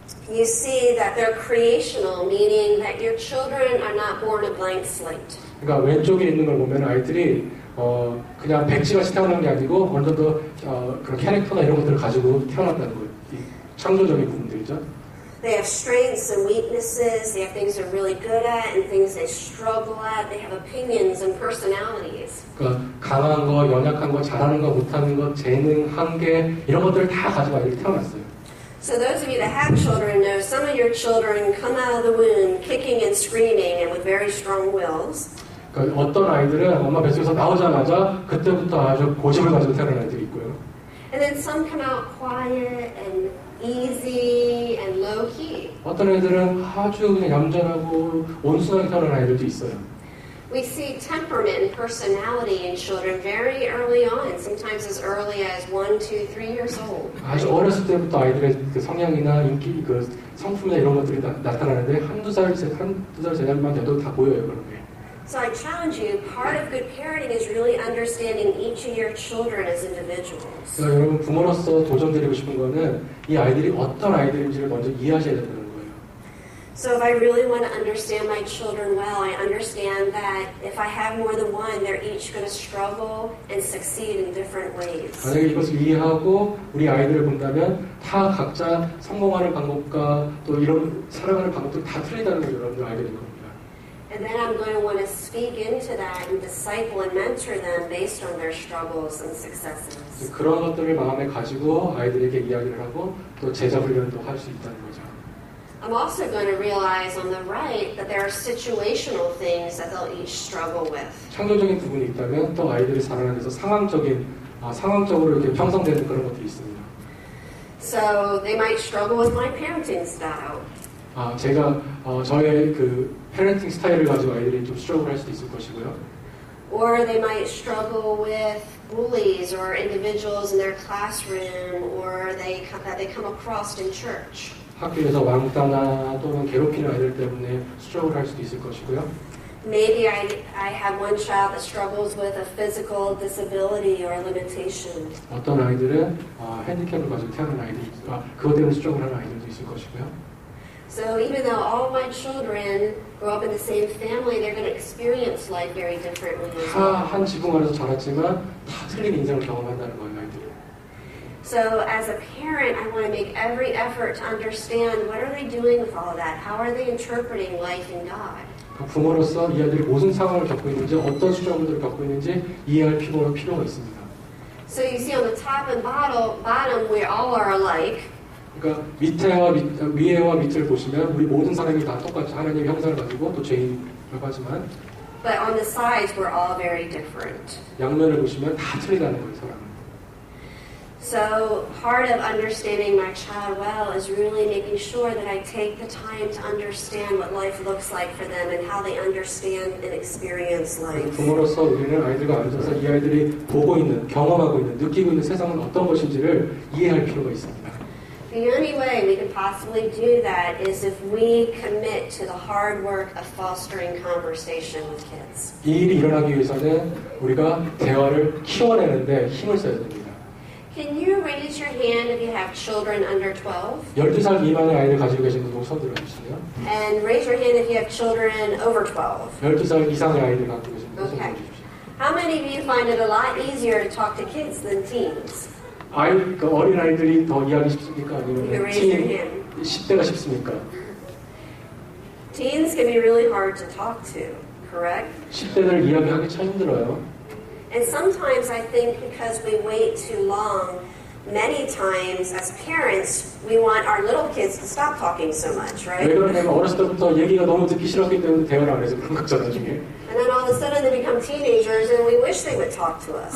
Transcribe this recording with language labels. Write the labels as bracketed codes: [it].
[en] you see that they're creational, meaning that your children are not born a blank slate. [ko] 그러니까 왼쪽에 있는 걸 보면 아이들이 그냥 백지같이 태어난 게 아니고 어느 정도 그런 캐릭터나 이런 것들을 가지고 태어났다는 거예요. 창조적인 부분들이죠. [en] They have strengths and weaknesses. They have things they're really good at and things they struggle at. They have opinions and personalities. [ko] 그러니까 강한 거, 연약한 거, 잘하는 거, 못하는 거, 재능, 한계 이런 것들을 다 가지고 아이들이 태어났어요. [en] So those of you that have children know some of your children come out of the womb kicking and screaming and with very strong wills. [ko] 그러니까 어떤 아이들은 엄마 뱃속에서 나오자마자 그때부터 아주 고집을 가지고 태어난 아이들이 있고요. [en] And then some come out quiet and easy and low key. [ko] 어떤 애들은 아주 그냥 얌전하고 온순하게 태어난 아이들도 있어요. [en] We see temperament and personality in children very early on, sometimes as early as 1, 2, 3 years old. [ko] 아주 어렸을 때부터 아이들의 그 성향이나 인기, 그 성품이나 이런 것들이 나타나는데 한두 살 제자만 돼도 다 보여요, 그런 게. [en] So I challenge you, part of good parenting is really understanding each of your children as individuals. [ko] 그러니까 여러분 부모로서 도전드리고 싶은 거는 이 아이들이 어떤 아이들인지를 먼저 이해하셔야 된다는 거예요. [en] So if I really want to understand my children well, I understand that if I have more than one, they're each going to struggle and succeed in different ways. [ko] 만약에 이것을 이해하고 우리 아이들을 본다면 다 각자 성공하는 방법과 또 이런 살아가는 방법들이 다 틀리다는 걸 여러분들 알게 될 겁니다. [en] And then I'm going to want to speak into that and disciple and mentor them based on their struggles and successes. [ko] 그런 것들을 마음에 가지고 아이들에게 이야기를 하고 또 제자 훈련도 할 수 있다는 거죠. [en] I'm also going to realize on the right that there are situational things that they'll each struggle with. [ko] 창조적인 부분이 있다면 또 아이들이 살아가는 데서 상황적으로 이렇게 형성되는 그런 것들이 있습니다. [en] So they might struggle with my parenting style. [ko] 제가 저의 그 패ren팅 스타일을 가지고 아이들이 좀 스트러글할 수도 있을 것이고요. [en] Or they might struggle with bullies or individuals in their classroom or that they come across in church. [ko] 학교에서 왕따나 또는 괴롭히는 아이들 때문에 스트러글할 수도 있을 것이고요. [en] Maybe I have one child that struggles with a physical disability or a limitation. [ko] 어떤 아이들은 핸디캡을 가지고 태어난 아이들이 그것 때문에 스트러글하는 아이들도 있을 것이고요. [en] So even though all my children grow up in the same family, they're going to experience life very differently as well. [ko] 한 지붕 아래서 자랐지만 다 틀린 인생을 경험한다는 거예요, 아이들이. [en] So as a parent, I want to make every effort to understand what are they doing with all of that? How are they interpreting life in God? [ko] 부모로서 이 아이들이 무슨 상황을 겪고 있는지 어떤 수정들을 겪고 있는지 이해할 필요가 있습니다. [en] So you see on the top and bottom we all are alike. [ko] 그러니까 위에와 밑을 보시면 우리 모든 사람이 다 똑같이 하나님의 형상을 가지고 또 죄인이라고 하지만 [en] But on the sides we're all very different. [ko] 양면을 보시면 다 틀리다는 거예요, 사람은. [en] So part of understanding my child well is really making sure that I take the time to understand what life looks like for them and how they understand and experience life. [ko] 부모로서 우리는 아이들과 앉아서 이 아이들이 보고 있는, 경험하고 있는, 느끼고 있는 세상은 어떤 것인지를 이해할 필요가 있습니다. [en] The only way we can possibly do that is if we commit to the hard work of fostering conversation with kids. [ko] 이 일이 일어나기 위해서는 우리가 대화를 키워내는데 힘을 써야 됩니다. [en] Can you raise your hand if you have children under 12? [ko] 12살 미만의 아이를 가지고 계신 분들 손 들어주시고요. [en] And raise your hand if you have children over 12. [ko] 12살 이상의 아이를 갖고 계신 분들 손 [en] Okay. [ko] 들어주십시오. [en] How many of you find it a lot easier to talk to kids than teens? [ko] 어린 아이들이 더 이해하기 쉽습니까? [en] You [ko] 아니면 [en] raise your hand. [ko] 10대가 쉽습니까? [en] Teens can be really hard to talk to, correct? [ko] 10대들 이야기하기 참 힘들어요. [en] And sometimes I think because we wait too long, many times as parents, we want our little kids to stop talking so much, right? [ko] 왜 그러냐면 어렸을 때부터 얘기가 너무 듣기 싫었기 때문에 대화를 안 해서 그런 거죠, 나중에. [en] And then all of a sudden they become teenagers and we wish they would talk to us.